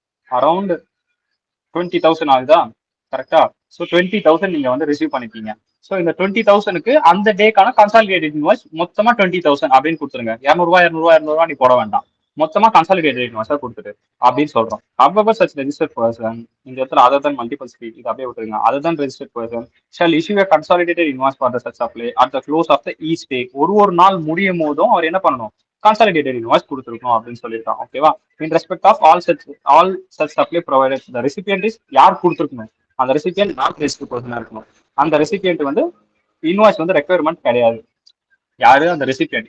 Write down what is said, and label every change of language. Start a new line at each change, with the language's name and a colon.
Tamil: Around 20,000 ஆகுதா? கரெக்டா? So 20,000 நீங்க வந்து ரிசீவ் பண்ணிருக்கீங்க. ஸோ இந்த 20,000க்கு அந்த டேக்கான கன்சாலிடேட்டட் இன்வாய்ஸ் மொத்தமா 20,000 அப்படின்னு கொடுத்துருங்க. ₹200 நீ போட வேண்டாம், மொத்தமா கன்சாலிடேட்டட் இன்வாய்ஸா கொடுத்துரு அப்படின்னு சொல்றோம்.
English: However, such registered person,
Tamil: இந்த இடத்துல
English: other than multiple street
Tamil: இது அப்படியே விட்டுருங்க.
English: other than registered person shall issue a consolidated invoice for the such supply at the close of the each day.
Tamil: ஒரு நாள் முடியும் போதும் அவர் என்ன பண்ணணும்? கன்சாலிடேட்டட் இன்வாய்ஸ் கொடுத்துருக்கோம் அப்படின்னு சொல்லியிருக்கான். ஓகேவா?
English: in respect of all such supply provided the recipient is
Tamil: யார் கொடுத்துருக்கணும்? அந்த ரெசிபியன்ட் நாட் ரெஜிஸ்டர்ட் பர்சனா இருக்கணும். அந்த ரெசிபியன்ட் வந்து இன்வாய்ஸ் வந்து ரெக்யர்மெண்ட் கிடையாது. யாரு? அந்த ரெசிபியன்ட்.